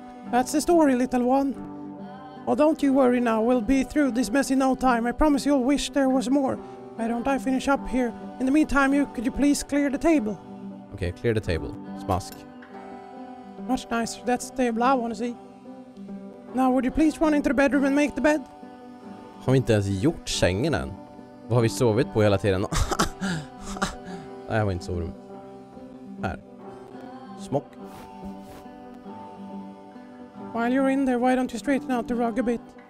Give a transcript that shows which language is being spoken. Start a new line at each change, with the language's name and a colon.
English: That's the story, little one. Oh, don't you worry now, we'll be through this mess in no time. I promise you'll wish there was more. Why don't I finish up here? In the meantime, could you please clear the table? Okay, clear the table. Smask. Much nicer, that's the table I want to see. Now, would you please run into the bedroom and make the bed?
Swedish: Har vi inte ens gjort sängen än? Vad har vi sovit på hela tiden? Nej, jag var inte sovrummet. Här. Smock.
English: While you're in there, why don't you straighten out the rug a bit?